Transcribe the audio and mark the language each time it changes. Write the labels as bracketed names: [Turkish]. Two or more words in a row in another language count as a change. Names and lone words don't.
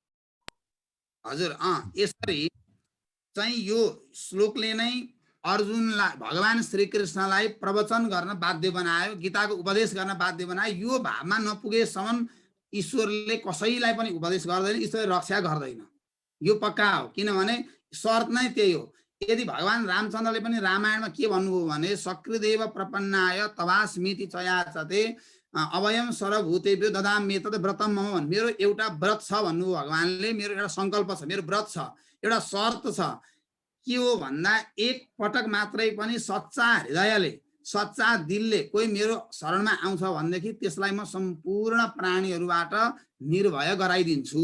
[Nepali] हजुर यसरी चाहिँ यो श्लोकले नै अर्जुनलाई, भगवान श्रीकृष्णलाई प्रवचन गर्न बाध्य बनायो, गीताको उपदेश गर्न बाध्य बनायो। यो भावमा नपुगेसम्म ईश्वरले कसैलाई पनि उपदेश गर्दैन, ईश्वरले रक्षा गर्दैन, यो पक्का हो। किनभने शर्त नै त्यही हो। यदि भगवान रामचन्द्रले पनि रामायणमा के भन्नुभयो भने [Sanskrit] सकृदेव प्रपन्नाय तवास्मिति चयाचते अभयम सर्वभूतेभ्यो ददामि तत् व्रतम मम, [Nepali] मेरो एउटा व्रत छ भन्नुभयो भगवानले, मेरो एउटा सङ्कल्प छ, मेरो व्रत छ, एउटा शर्त छ। के हो भन्दा एक पटक मात्रै पनि सच्चा हृदयले, सच्चा दिलले कोही मेरो शरणमा आउँछ भनेदेखि त्यसलाई म सम्पूर्ण प्राणीहरूबाट निर्भय गराइदिन्छु।